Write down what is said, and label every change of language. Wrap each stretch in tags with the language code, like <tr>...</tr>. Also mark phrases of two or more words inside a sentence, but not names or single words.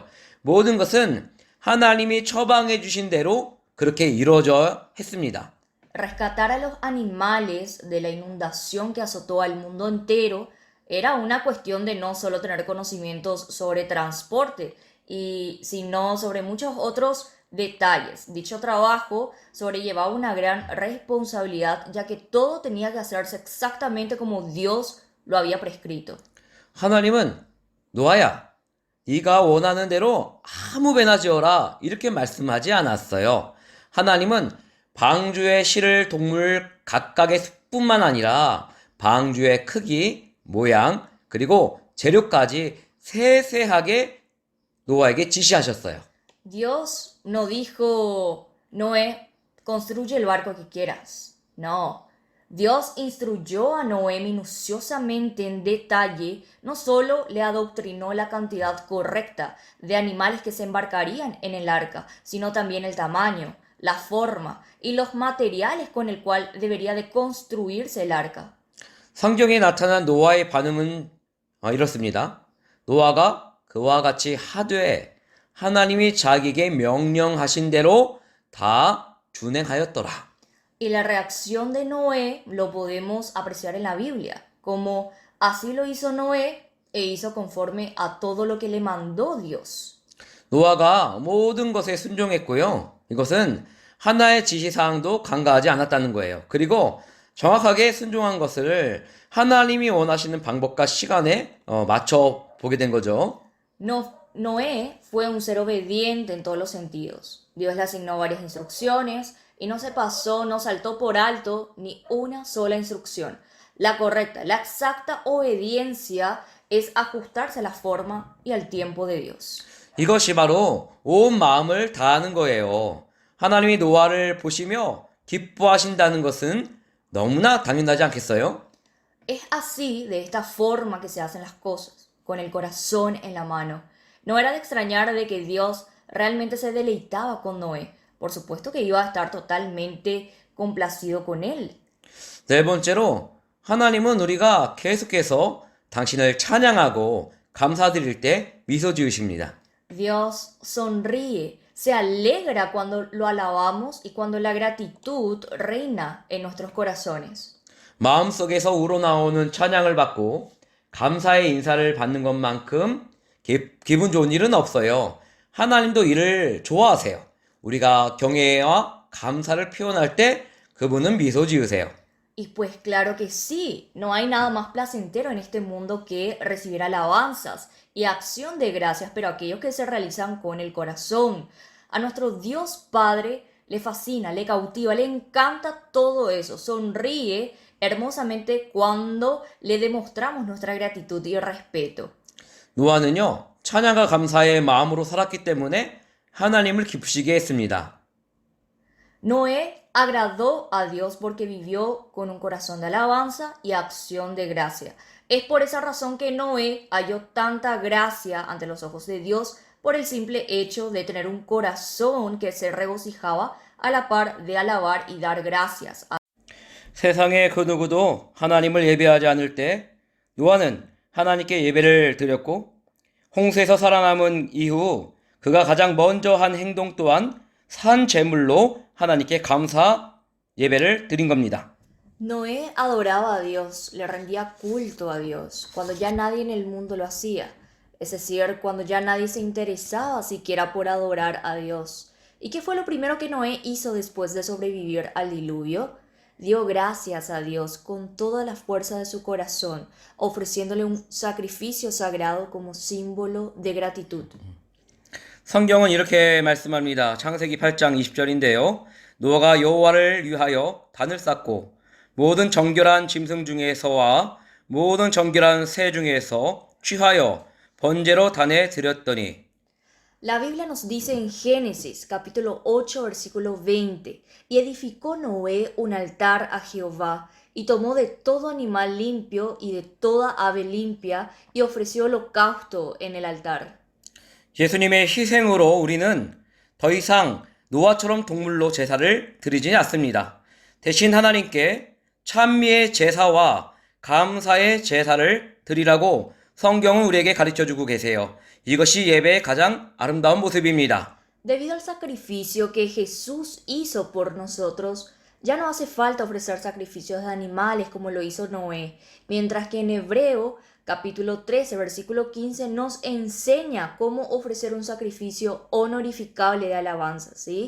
<ko>모든 것은 하나님이 처방해 주신 대로 그렇게 이루어져 했습니다.</ko> <es>Rescatar a los animales de la inundación que azotó al mundo entero era una cuestión de no solo tener conocimientos sobre transporte, sino sobre muchos otros detalles. Dicho trabajo sobrellevaba una gran responsabilidad, ya que todo tenía que hacerse exactamente como Dios lo había prescrito.</es> <ko>하나님은 노아야, 네가 원하는 대로 아무 배나 지어라 이렇게 말씀하지 않았어요. 하나님은 방주에 실을 동물 각각의 숫뿐만 아니라 방주의 크기, 모양, 그리고 재료까지 세세하게 노아에게 지시하셨어요.</ko> <es>Dios no dijo, Noé, construye el barco que quieras. No. Dios instruyó a Noé minuciosamente en detalle, no solo le adoctrinó la cantidad correcta de animales que se embarcarían en el arca, sino también el tamaño, la forma y los materiales con el cual debería de construirse el arca.</es> <ko>성경에 나타난 노아의 반응은 이렇습니다. 노아가 그와 같이 하되 하나님이 자기에게 명령하신 대로 다 준행하였더라.</ko> <es>Y la reacción de Noé lo podemos apreciar en la Biblia, como así lo hizo Noé e hizo conforme a todo lo que le mandó Dios.</es> <ko>노아가 모든 것에 순종했고요. 이것은 하나의 지시사항도 간과하지 않았다는 거예요. 그리고 정확하게 순종한 것을 하나님이 원하시는 방법과 시간에 맞춰 보게 된 거죠.</ko> <es>Noé fue un ser obediente en todos los sentidos. Dios le asignó varias instrucciones y no se pasó, no saltó por alto ni una sola instrucción. La correcta, la exacta obediencia es ajustarse a la forma y al tiempo de Dios.</es> <ko>이것이 바로 온 마음을 다하는 거예요. 하나님이 노아를 보시며 기뻐하신다는 것은 너무나 당연하지 않겠어요?</ko> <es>Es así, de esta forma que se hacen las cosas, con el corazón en la mano. No era de extrañar de que Dios realmente se deleitaba con Noé. Por supuesto que iba a estar totalmente complacido con él.</es> <ko>네 번째로 하나님은 우리가 계속해서 당신을 찬양하고 감사드릴 때 미소 지으십니다.</ko> <es>Dios sonríe, se alegra cuando lo alabamos y cuando la gratitud reina en nuestros corazones.</es> <ko>마음속에서 우러나오는 찬양을 받고 감사의 인사를 받는 것만큼 기분 좋은 일은 없어요. 하나님도 이를 좋아하세요. 우리가 경외와 감사를 표현할 때 그분은 미소 지으세요.</ko> <es>Y pues claro que sí, no hay nada más placentero en este mundo que recibir alabanzas y acción de gracias, pero aquellos que se realizan con el corazón. A nuestro Dios Padre le fascina, le cautiva, le encanta todo eso, sonríe hermosamente cuando le demostramos nuestra gratitud y respeto.</es> <ko>노아는요, 찬양과 감사의 마음으로 살았기 때문에 하나님을 기쁘시게 했습니다.</ko> <es>Noé agradó a Dios porque vivió con un corazón de alabanza y acción de gracia. Es por esa razón que Noé halló tanta gracia ante los ojos de Dios por el simple hecho de tener un corazón que se regocijaba a la par de alabar y dar gracias.</es> <ko>세상의 그 누구도 하나님을 예배하지 않을 때 노아는 하나님께 예배를 드렸고 홍수에서 살아남은 이후 그가 가장 먼저 한 행동 또한 산 제물로 하나님께 감사 예배를 드린 겁니다.</ko> <es>Noé adoraba a Dios, le rendía culto a Dios, cuando ya nadie en el mundo lo hacía. Es decir, cuando ya nadie se interesaba siquiera por adorar a Dios. ¿Y qué fue lo primero que Noé hizo después de sobrevivir al diluvio? Dio gracias a Dios con toda la fuerza de su corazón, ofreciéndole un sacrificio sagrado como símbolo de gratitud.</es> <ko>성경은 이렇게 말씀합니다. 창세기 8장 20절인데요. 노아가 여호와를 위하여 단을 쌓고 모든 정결한 짐승 중에서와 모든 정결한 새 중에서 취하여 번제로 단에 드렸더니</ko> <es>La Biblia nos dice en Génesis capítulo 8 versículo 20, y edificó Noé un altar a Jehová, y tomó de todo animal limpio y de toda ave limpia, y ofreció holocausto en el altar.</es> <ko>예수님의 희생으로 우리는 더 이상 노아처럼 동물로 제사를 드리지 않습니다. 대신 하나님께 찬미의 제사와 감사의 제사를 드리라고 성경은 우리에게 가르쳐주고 계세요. 이것이 예배의 가장 아름다운 모습입니다.</ko> <es>Debido al sacrificio que Jesús hizo por nosotros, ya no hace falta ofrecer sacrificios de animales como lo hizo Noé, mientras que en Hebreo capítulo 13 versículo 15 nos enseña cómo ofrecer un sacrificio honorificable de alabanza, ¿sí?</es>